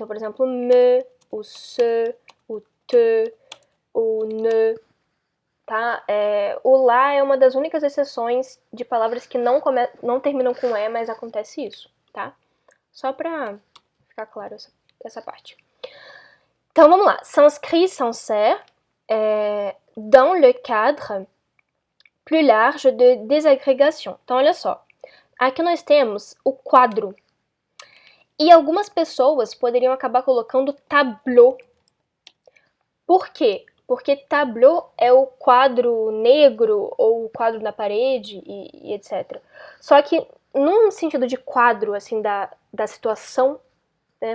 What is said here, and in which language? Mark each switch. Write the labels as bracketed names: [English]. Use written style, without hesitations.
[Portuguese] Então, por exemplo, o me, o se, o te, o ne, tá? O lá é uma das únicas exceções de palavras que não terminam com E, mas acontece isso, tá? Só pra ficar claro essa parte. Então, vamos lá. [French] S'inscrit, s'insère, dans le cadre plus large de désagrégation. [Portuguese] Então, olha só. Aqui nós temos o quadro. E algumas pessoas poderiam acabar colocando tableau. Por quê? Porque tableau é o quadro negro ou o quadro na parede e etc. Só que num sentido de quadro, assim, da situação, né?